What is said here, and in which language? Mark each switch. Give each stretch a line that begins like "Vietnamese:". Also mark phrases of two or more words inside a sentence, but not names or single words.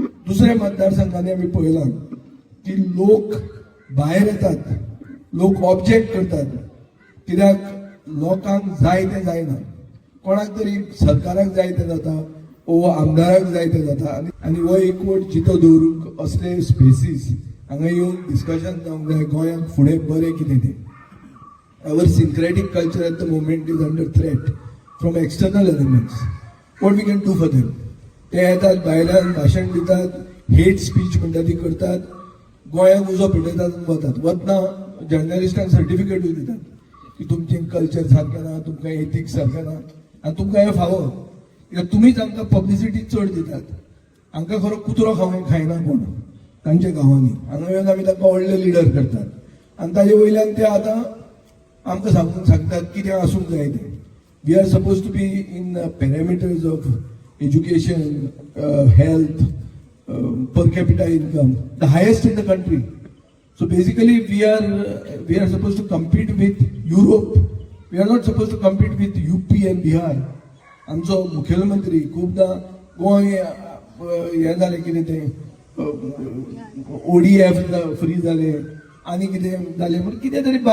Konkani: दुसऱ्या मतदारसंघांनी आमी पळयलां की लोक भायर येतात, लोक ऑब्जेक्ट करतात कित्याक लोकांक जाय तें जायना. कोणाक तरी सरकाराक जाय तें जाता वो आमदाराक जाय तें जाता आनी हो एकवट जितो दवरूंक असले स्पेसीस हांगा येवन डिस्कशन जावंक जाय. गोंयांक फुडें बरें कितें तें.
English: Our syncretic culture at the moment is under threat from external elements. What we can do for them?
Konkani: ते येतात भायल्यान भाशण दितात,
English: hate speech
Konkani: म्हणटा ती करतात, गोंयांक उजो पिटयतात आनी वतात. वतना जर्नलिस्टांक सर्टिफिकेटूय दितात की तुमचें कल्चर सारकें ना, तुमकां एथिक्स सारकें ना आनी तुमकां हें फावो कित्याक तुमीच आमकां पब्लिसिटी चड दितात. हांकां खरो कुत्रो खायना कोण तांच्या गांवांनी. हांगा येवन आमी ताका व्हडले लिडर करतात आनी ताजे वयल्यान ते आतां आमकां सांगतात कितें आसूंक जाय तें.
English: we are supposed to be in parameters of education, health, per capita income the highest in the country. so basically we are supposed to compete with Europe. we are not supposed to compete with UP and Bihar.
Konkani: आमचो मुखेलमंत्री खूबदां गोंय हें जालें कितें तें
English: ODF free
Konkani: जालें आनी कितें जालें म्हणून कितें तरी